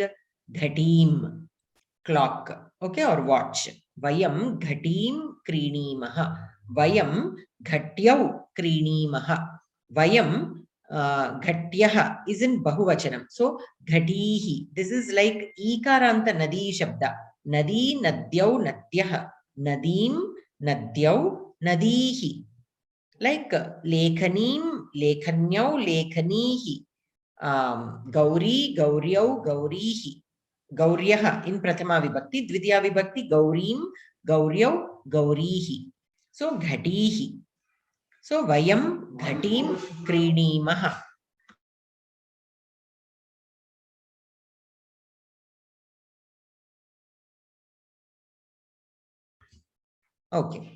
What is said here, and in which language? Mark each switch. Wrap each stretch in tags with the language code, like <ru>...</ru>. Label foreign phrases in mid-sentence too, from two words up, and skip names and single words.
<en>Ghatim, clock, okay, or watch.</en> <sa>वयं घटीं क्रीणीमः। वयं घट्यौ क्रीणीमः. वयं घट्यः</sa> <en>is in</en> <sa>बहुवचनम्.</sa> <en>So, Ghatihi. This is like</en> <sa>इकारान्त नदी शब्द. नदी, नद्यौ, नद्यः। नदीं, नद्यौ, नदीः. Like लेखनीं, लेखन्यौ, लेखनीः. गौरी, गौर्यौ, गौरीः। गौर्यः in प्रथमा विभक्ति. द्वितीया विभक्ति, गौरीं, गौर्यौ, गौरीः. So, घटिः. So, वयं घटीं क्रीणीमः.</sa> <en>Okay.</en>